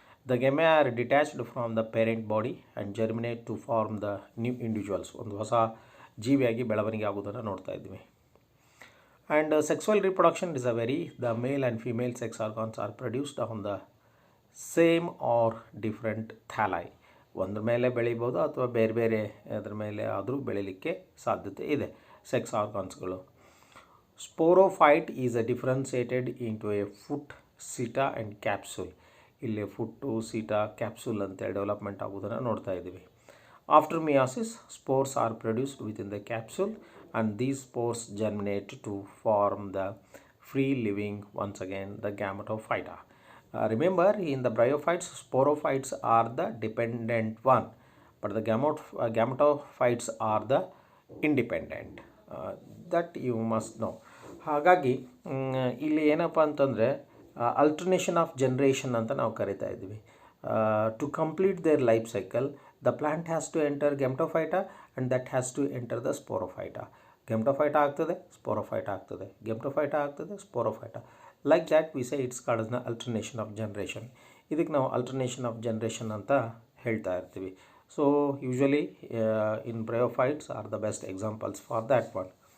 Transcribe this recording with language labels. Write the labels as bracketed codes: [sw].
[en] The gemmae are detached from the parent body and germinate to form the new individuals. [kn] ಒಂದು ಹೊಸ ಜೀವಿಯಾಗಿ ಬೆಳವಣಿಗೆ ಆಗೋದನ್ನು ನೋಡ್ತಾ ಇದ್ವಿ. [en] And sexual reproduction is the male and female sex organs are produced on the same or different thalli, [kn] ಒಂದ್ರ ಮೇಲೆ ಬೆಳಿಬೋದು ಅಥವಾ ಬೇರೆ ಬೇರೆ ಅದ್ರ ಮೇಲೆ ಆದರೂ ಬೆಳೀಲಿಕ್ಕೆ ಸಾಧ್ಯತೆ ಇದೆ sex ಆರ್ಗಾನ್ಸ್ಗಳು. [en] Sporophyte is a differentiated into a foot, seta and capsule. [kn] ಇಲ್ಲಿ ಫುಟ್ಟು, ಸೀಟಾ, ಕ್ಯಾಪ್ಸೂಲ್ ಅಂತೇಳಿ ಡೆವಲಪ್ಮೆಂಟ್ ಆಗೋದನ್ನು ನೋಡ್ತಾ ಇದ್ದೀವಿ. [en] After meiosis spores are produced within the capsule and these spores germinate to form the free living once again the Gametophyta. Remember, in the Bryophytes, sporophytes are the dependent one, but the Gametophytes are the independent. That you must know. [kn] ಹಾಗಾಗಿ ಇಲ್ಲಿ ಏನಪ್ಪ ಅಂತಂದರೆ ಅಲ್ಟರ್ನೇಷನ್ of generation ಅಂತ ನಾವು ಕರಿತಾ ಇದ್ದೀವಿ. [en] To complete their life cycle the plant has to enter Gametophyta and that has to enter the Sporophyta. [kn] Gametophyta ಆಗ್ತದೆ, Sporophyta ಆಗ್ತದೆ, Gametophyta ಆಗ್ತದೆ, Sporophyta. [en] Like that we say it's called as the alternation of generation. [kn] ಇದಕ್ಕೆ ನಾವು alternation of generation ಅಂತ ಹೇಳ್ತಾ ಇರ್ತೀವಿ. [en] So usually in Bryophytes are the best examples for that one.